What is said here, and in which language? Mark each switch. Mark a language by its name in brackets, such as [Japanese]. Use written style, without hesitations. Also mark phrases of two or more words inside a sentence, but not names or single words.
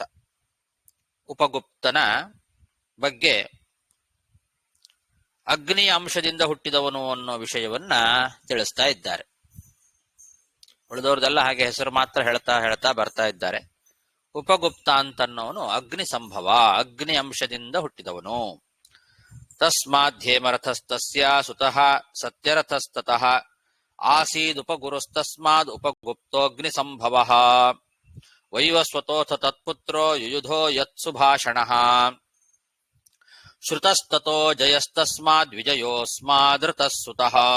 [Kannada] ಉಪಗುಪ್ತನ ಬಗ್ಗೆ ಅಗ್ನಿಯ ಅಂಶದಿಂದ ಹುಟ್ಟಿದವನು ಅನ್ನೋ ವಿಷಯವನ್ನ ತಿಳಿಸ್ತಾ ಇದ್ದಾರೆ. ಉಳಿದವ್ರದೆಲ್ಲ ಹಾಗೆ ಹೆಸರು ಮಾತ್ರ ಹೇಳ್ತಾ ಹೇಳ್ತಾ ಬರ್ತಾ ಇದ್ದಾರೆ. ಉಪಗುಪ್ತ ಅಂತನ್ನೋನು ಅಗ್ನಿ ಸಂಭವ, ಅಗ್ನಿ ಅಂಶದಿಂದ ಹುಟ್ಟಿದವನು. [Sanskrit] ತಸ್ಮಾದ್ಧೇಮರಥಸ್ತಸ್ಯ ಸುತಃ ಸತ್ಯರಥಸ್ತತಃ ಆಸೀದುಪಗುರುಸ್ತಸ್ಮಾದ್ ಉಪಗುಪ್ತೋಗ್ನಿ ಸಂಭವಃ ವೈವಸ್ವತೋಥ ತತ್ಪುತ್ರೋ ಯುಯುಧೋ ಯತ್ಸುಭಾಷಣಃ ಶ್ರುತಸ್ತತೋ ಜಯಸ್ತಸ್ಮಾದ್ ವಿಜಯೋಸ್ಮಾದೃತಃ ಸುತಃ.